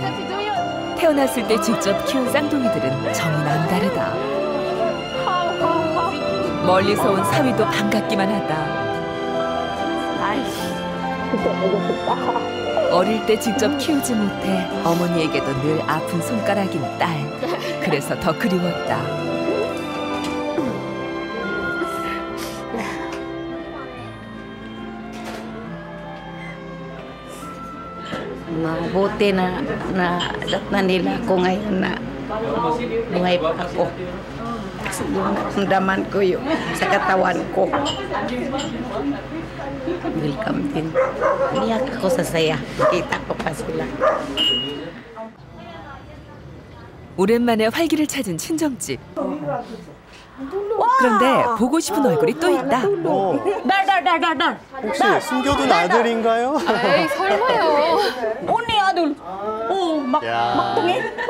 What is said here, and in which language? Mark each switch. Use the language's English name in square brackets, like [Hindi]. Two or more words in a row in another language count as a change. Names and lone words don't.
[Korean] 태어났을 때 직접 키운 쌍둥이들은 정이 남다르다. 멀리서 온 사위도 반갑기만 하다. 어릴 때 직접 키우지 못해 어머니에게도 늘 아픈 손가락인 딸. 그래서 더 그리웠다. [Filipino] Mabuti na datnan nila ako ngayon na buhay pa ako. Kasi yung naramdaman ko yung sa katawan ko. Welcome din. Iyak ako sa saya. Nakita ko pa sila. [Korean] 오랜만에 활기를 찾은 친정집. 그런데 보고 싶은 얼굴이 또 있다. 날. 혹시 숨겨둔 아들인가요? 에이, 설마요. 언니 아들. 막동해.